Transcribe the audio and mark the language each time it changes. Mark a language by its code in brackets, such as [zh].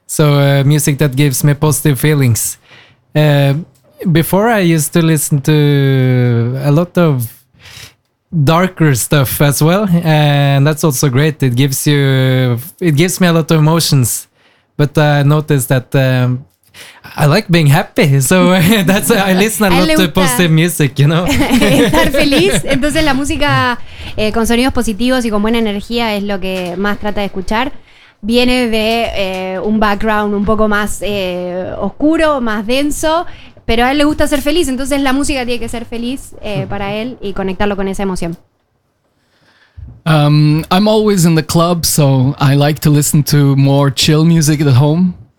[en] So music that gives me positive feelings. Before I used to listen to a lot of darker stuff as well. And that's also great. It gives me a lot of emotions. But I noticed that I like being happy. So that's I listen a lot to positive music, you know. [es] Estar feliz. Entonces la música con sonidos positivos y con buena energía es lo que más trata de escuchar. Viene de un background un poco más oscuro, más denso, pero a él le gusta ser feliz, entonces la música tiene que ser feliz para él y conectarlo con esa emoción. [en] I'm always in the club, so I like to listen to more chill music at home.